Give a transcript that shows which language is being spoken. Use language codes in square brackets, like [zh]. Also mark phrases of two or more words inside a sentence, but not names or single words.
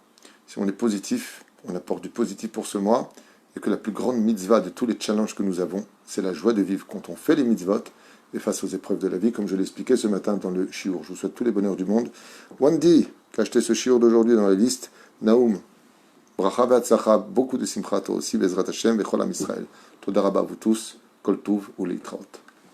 [fr] Si on est positif, on apporte du positif pour ce mois, et que la plus grande mitzvah de tous les challenges que nous avons, c'est la joie de vivre quand on fait les mitzvot et face aux épreuves de la vie, comme je l'expliquais ce matin dans le shiur. Je vous souhaite tous les bonheurs du monde. Wandi, qui a acheté ce shiur d'aujourd'hui dans la liste, Naoum, [he] ברכה והצלחה, [fr] beaucoup de simcha, toi aussi, [he] בעזרת השם, וכל עם ישראל. תודה רבה [fr] à vous tous, [he] כל טוב ou leitraot.